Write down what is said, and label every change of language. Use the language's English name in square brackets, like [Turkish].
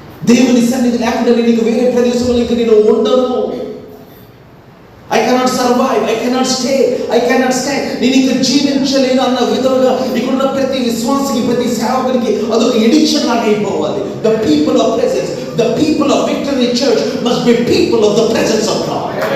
[Telugu] దేవుని సన్నిధి లేకుండా నీకు వేరే ప్రదేశంలో ఇంక నేను ఉండను. [English] I cannot survive, I cannot stay, I cannot stand. [Telugu] నేను ఇంక జీవించలేను అన్న విధంగా ఇక్కడున్న ప్రతి విశ్వాసికి, ప్రతి సేవకునికి అదొక ఎడిక్షన్ లాగా అయిపోవాలి. [English] The people of presence, the people of Victory Church must be people of the presence of God.